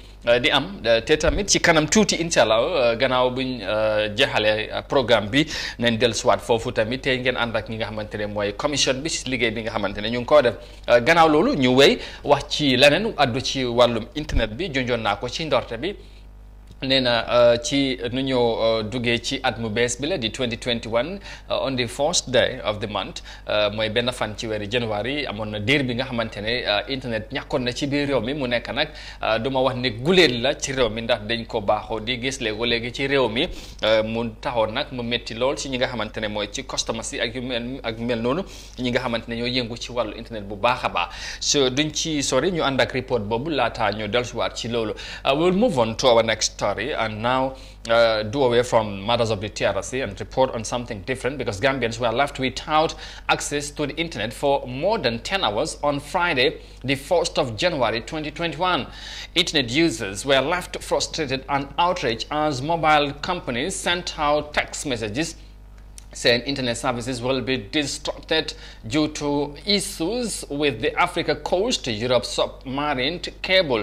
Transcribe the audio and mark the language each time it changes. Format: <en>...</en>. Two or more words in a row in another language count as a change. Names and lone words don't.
<wo>di am te tamit ci kanam tuuti inshallah gannaaw buñ jeexale programme bi nañ del soit foofu tamit tey ngeen ànd ak ñi nga xamante ne mooy commission bi ci liggéey bi nga xamante ne ñu ngi koo def gannaaw loolu ñu wéy wax ci leneen addu ci wàllum internet bi jonjoon naa ko ci ndorte bi nee na ci nu ñoo duggee ci at mu bees bi la di 2021</wo> <en>on the first day of the month</en> <wo>mooy benn fan ci weeri January amoon na diir bi nga xamante ne internet ñàkkoon na ci biir réew mi mu nekk nag duma wax ne guléet la ci réew mi ndax dañ ko baaxoo di gis léegi ci réew mi mu taxoon nag mu métti lool ci ñi nga xamante ne mooy ci customers yi ak mel noonu ñi nga xamante ne ñoo yëngu ci wàllu internet bu baax a baax so duñ ci sori ñu ànd ak report boobu laata ñu dellusiwaat ci loolu</wo> <en>we'll move on to our next story and now do away from matters of the TRC and report on something different because Gambians were left without access to the internet for more than 10 hours on Friday, the 1st of January 2021. Internet users were left frustrated and outraged as mobile companies sent out text messages saying internet services will be disrupted due to issues with the Africa Coast Europe submarine cable.</en>